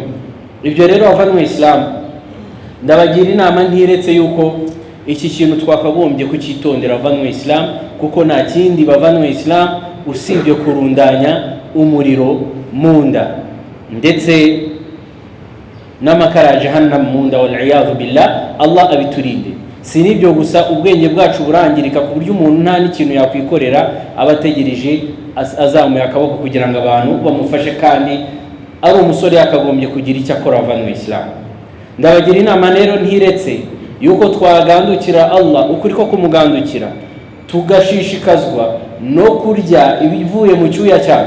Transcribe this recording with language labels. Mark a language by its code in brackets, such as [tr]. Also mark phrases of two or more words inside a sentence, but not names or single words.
[rw] Ibyo rero abavanywe mu Islam ndabagira inama ntiretse yuko iki kintu twakagombye kucyitondera abavanywe mu Islam, kuko nta kindi bavanywe mu Islam usibye kurundanya umuriro munda ndetse n'amakara jahannam munda, [ar] والعياذ بالله. [rw] Allah abiturinde. Si nibyo gusa, ubwenge bwacu burangirika ku buryo umuntu nta n'ikintu yakwikorera, abategereje azamuye akaboko kugira ngo abantu bamufashe, kandi ari umusore yakagombye kugira icyo akora avanywe mu Islam. Ndabagira inama rero ntiretse yuko twagandukira Allah ukuri ko kumugandukira, tugashishikazwa no kurya ibivuye mu cyuya cyacu.